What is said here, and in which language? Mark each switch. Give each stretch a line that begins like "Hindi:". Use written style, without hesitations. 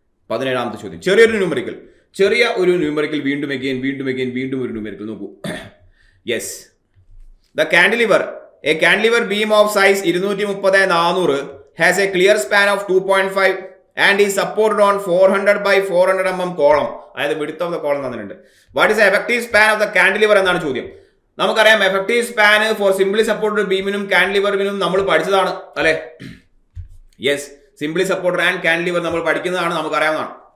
Malayalam: 17ാമത്തെ ചോദ്യം, ചെറിയ ഒരു ന്യൂമറിക്കൽ, വീണ്ടും ഒരു ന്യൂമറിക്കൽ നോക്കൂ.
English: Yes, the cantilever, a cantilever beam of size 230/400 has a clear span of 2.5 and is supported on 400 by 400 mm column. അതായത് width of the column തന്നിട്ടുണ്ട്. What is the effective span of the cantilever
Malayalam: എന്നാണ് ചോദ്യം. നമുക്കറിയാം effective span four simply supported ബീമിനും കാൻഡിലിവറിനും നമ്മൾ പഠിച്ചതാണ് അല്ലെ?
English: yes, simply supported and cantilever
Malayalam: നമ്മൾ പഠിക്കുന്നതാണ്, നമുക്കറിയാവുന്നതാണ്.